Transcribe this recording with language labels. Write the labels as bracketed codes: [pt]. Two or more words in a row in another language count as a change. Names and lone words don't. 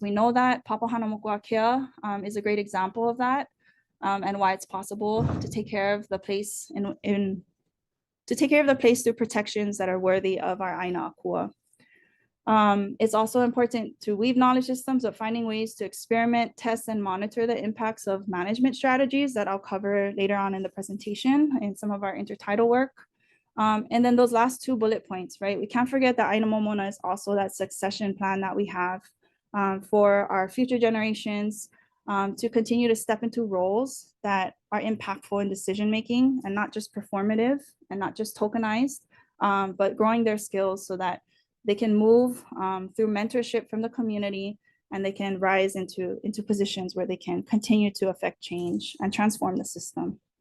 [en] We know that Papahana Mokuākea is a great example of that, and why it's possible to take care of the place through protections that are worthy of our [haw] ʻāina akua. [en] It's also important to weave knowledge systems of finding ways to experiment, test, and monitor the impacts of management strategies that I'll cover later on in the presentation in some of our intertidal work. And then those last 2 bullet points, right? We can't forget that [haw] ʻāina Momona [en] is also that succession plan that we have for our future generations, to continue to step into roles that are impactful in decision-making and not just performative and not just tokenized, but growing their skills so that they can move through mentorship from the community and they can rise into positions where they can continue to affect change and transform the system.